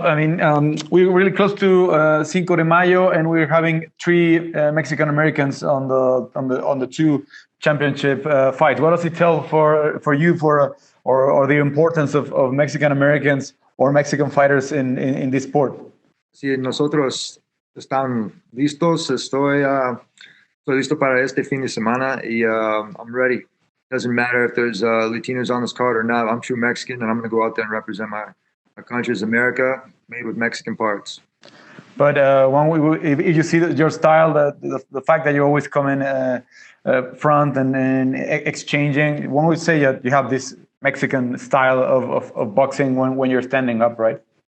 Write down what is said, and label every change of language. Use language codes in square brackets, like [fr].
[en] I mean, we're really close to Cinco de Mayo, and we're having 3 Mexican Americans on the 2 championship fights. What does it tell for you or the importance of Mexican Americans or Mexican fighters in this sport? [es] Si nosotros están listos, estoy listo para este fin de semana, y [en] I'm ready. Doesn't matter if there's Latinos on this card or not. I'm true Mexican, and I'm going to go out there and represent my country as America, made with Mexican parts. But if you see your style, the fact that you always come in front and exchanging, one would say that you have this Mexican style of boxing when you're standing up, right?